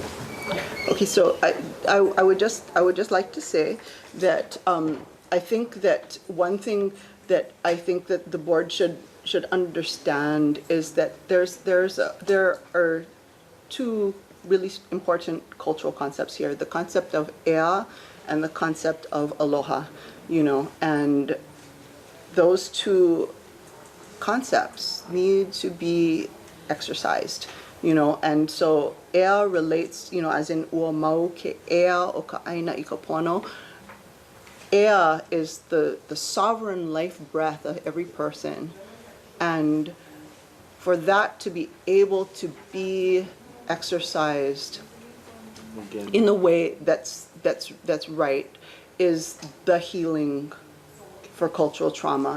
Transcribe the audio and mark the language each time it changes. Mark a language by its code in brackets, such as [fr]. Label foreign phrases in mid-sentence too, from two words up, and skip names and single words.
[en] Okay, so I would just like to say that I think that one thing that I think that the board should understand is that there are two really important cultural concepts here: the concept of ea and the concept of aloha. And those two concepts need to be exercised. And so ea relates, as in [haw] ua mau ke ea o ka aina I ka pono. [en] Ea is the sovereign life breath of every person. And for that to be able to be exercised in the way that's right is the healing for cultural trauma.